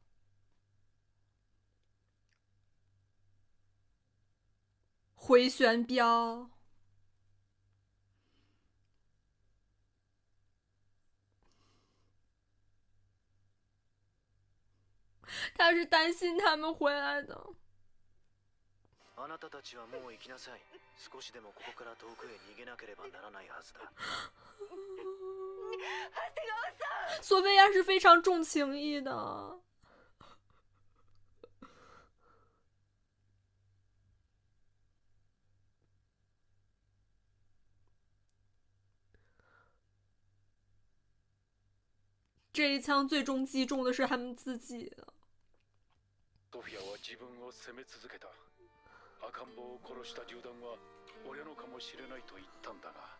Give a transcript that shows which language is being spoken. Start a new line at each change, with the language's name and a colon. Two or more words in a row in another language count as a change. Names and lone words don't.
Chinese: 回旋镖，他是担心他们回来的。
Japanese: あなたたちはもう行きなさい。少しでもここから遠くへ逃げなければならないはずだ。
Chinese: 索菲亚是非常重情义的。这一枪最终击中的是他们自己。
Japanese: ソフィアは自分を責め続けた。赤ん坊を殺した銃弾は俺のかもしれないと言ったんだが。